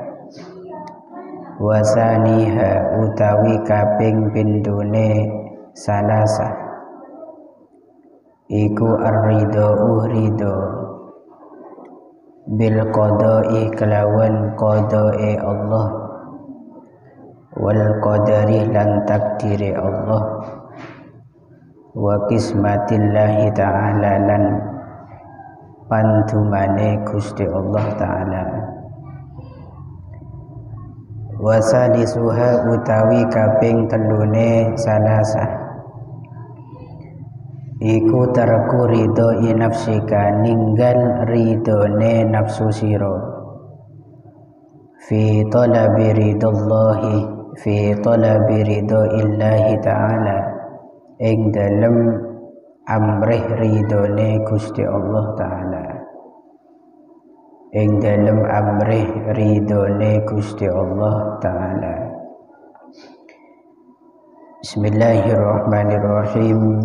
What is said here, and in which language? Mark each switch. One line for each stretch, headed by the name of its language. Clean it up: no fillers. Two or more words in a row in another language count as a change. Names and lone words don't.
Javanese: Wasaniha utawi kaping pindune salasah iku
Arabic: ar-ridho ridho bil qada'i
Javanese: kelawan qada'i Allah
Arabic: wal qadari
Javanese: lan takdiri Allah
Arabic: wa qismatillahi ta'ala
Javanese: lan pantumane Gusti Allah ta'ala. Wasalisuha utawi kaping telune salasah iku
Arabic: tarku ridho nafsika,
Javanese: ninggal ridhone nafsu sira
Arabic: fi talabi ridallahi, fi talabi ridho illahi ta'ala,
Javanese: ing dalem amrih ridhone Gusti Allah ta'ala, ing dalem amrih ridhone Gusti Allah ta'ala.
Arabic: Bismillahirrahmanirrahim.